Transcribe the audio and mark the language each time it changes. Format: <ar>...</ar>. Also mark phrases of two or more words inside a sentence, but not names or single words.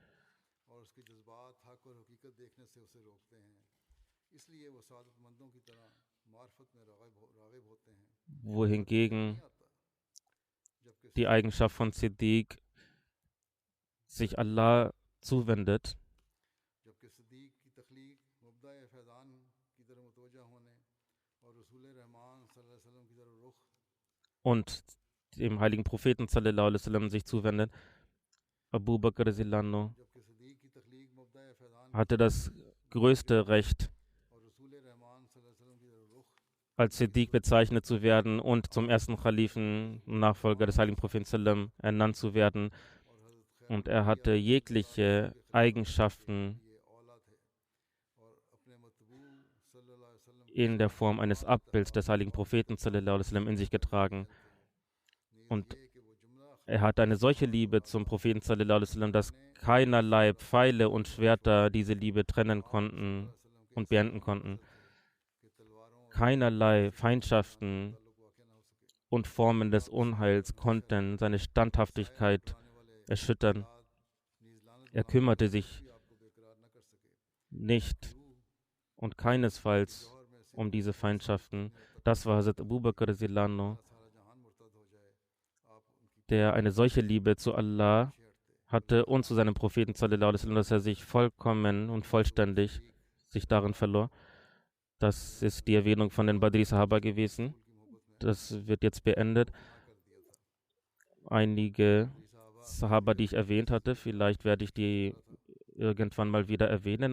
<de>Wohingegen die Eigenschaft von Siddiq sich Allah zuwendet und dem heiligen Propheten</de> <ar>صلى الله عليه وسلم</ar> <de>sich zuwendet. Abu Bakr</de> <ar>رضي الله عنه</ar> <de>hatte das größte Recht, als Siddiq bezeichnet zu werden und zum ersten Khalifen, Nachfolger des heiligen Propheten sallam, ernannt zu werden. Und er hatte jegliche Eigenschaften in der Form eines Abbilds des heiligen Propheten</de> <ar>صلى الله عليه وسلم</ar> <de>in sich getragen. Und er hat eine solche Liebe zum Propheten</de> <ar>صلى الله عليه وسلم,</ar> <de>dass keinerlei Pfeile und Schwerter diese Liebe trennen konnten und beenden konnten. Keinerlei Feindschaften und Formen des Unheils konnten seine Standhaftigkeit erschüttern. Er kümmerte sich nicht und keinesfalls um diese Feindschaften. Das war Hazrat Abu Bakr</de> <ar>رضي الله عنه,</ar> <de>der eine solche Liebe zu Allah hatte und zu seinem Propheten</de> <ar>صلى الله عليه وسلم,</ar> <de>dass er sich vollkommen und vollständig sich darin verlor. Das ist die Erwähnung von den Badri Sahaba gewesen. Das wird jetzt beendet. Einige Sahaba, die ich erwähnt hatte, vielleicht werde ich die irgendwann mal wieder erwähnen.</de>